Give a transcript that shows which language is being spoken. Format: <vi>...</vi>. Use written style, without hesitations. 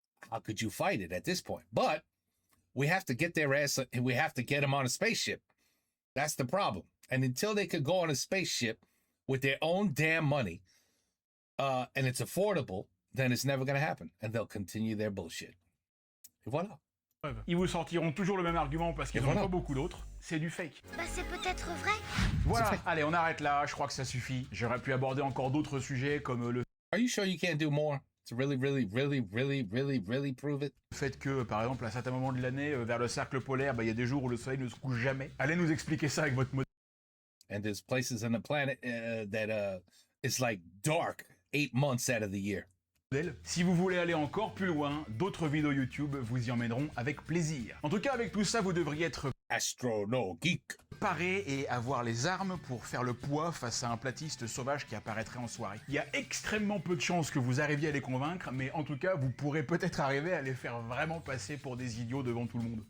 <en>How could you fight it at this point? But we have to get their ass, and we have to get them on a spaceship. That's the problem. And until they could go on a spaceship with their own damn money, and it's affordable, then it's never going to happen. And they'll continue their bullshit.</en> <fr>Et voilà. Ils vous sortiront toujours le même argument parce qu'ils n'en ont pas beaucoup d'autres. C'est du fake. C'est peut-être vrai. Voilà, allez, on arrête là. Je crois que ça suffit. J'aurais pu aborder encore d'autres sujets comme le...</fr> <en>Are you sure you can't do more to really prove it?</en> <fr>Le fait que, par exemple, à certains moments de l'année, vers le cercle polaire, il y a des jours où le soleil ne se couche jamais. Allez nous expliquer ça avec votre modèle.</fr> <en>And there's places on the planet that it's like dark 8 months out of the year.</en> <fr>Si vous voulez aller encore plus loin, d'autres vidéos YouTube vous y emmèneront avec plaisir. En tout cas, avec tout ça, vous devriez être... Astrono Geek. Parer et avoir les armes pour faire le poids face à un platiste sauvage qui apparaîtrait en soirée. Il y a extrêmement peu de chances que vous arriviez à les convaincre, mais en tout cas, vous pourrez peut-être arriver à les faire vraiment passer pour des idiots devant tout le monde.</fr>